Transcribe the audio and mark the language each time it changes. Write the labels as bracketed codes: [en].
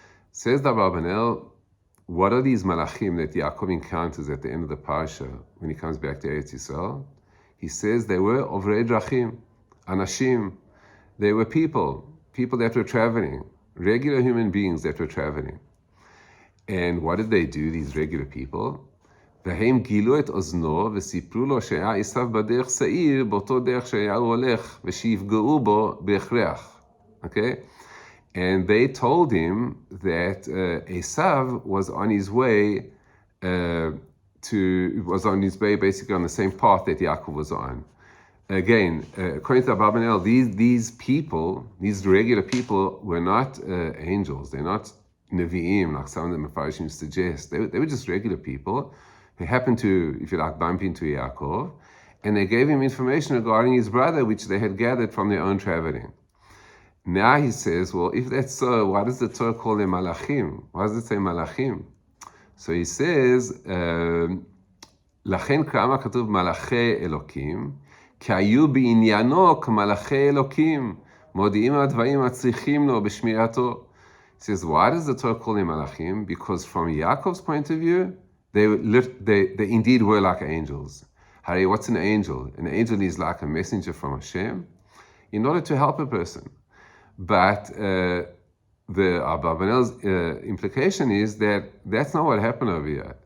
[en] Says the Abarbanel, what are these malachim that Yaakov encounters at the end of the parasha when he comes back to Eretz Yisrael? He says they were [he] ovrei drachim, anashim. [en] They were people that were traveling, regular human beings that were traveling. And what did they do, these regular people? [he] והם גילו את אוזנו וסיפרו לו שהיה עשיו בדרך שעיר, באותו דרך שהיה הוא הולך, ושיפגעו בו בהכרח. [en] Okay? And they told him that Esav was on his way basically on the same path that Yaakov was on. Again, according to Abarbanel, these people, these regular people, were not angels. They're not Nevi'im, like some of the Mefarshim suggest. They were just regular people who happened to, if you like, bump into Yaakov, and they gave him information regarding his brother, which they had gathered from their own traveling. Now he says, well, if that's so, why does the Torah call them malachim? Why does it say malachim? [he] So he says, לכן כמה כתוב מלאכי אלוקים, כי היו בעניינו כמלאכי אלוקים, מודיעים על הדברים הצריכים לו בשמירתו. [en] He says, why does the Torah call them malachim? Because from Yaakov's point of view, they indeed were like angels. Harry, what's an angel? An angel is like a messenger from Hashem in order to help a person. But the Abarbanel's implication is that that's not what happened over here.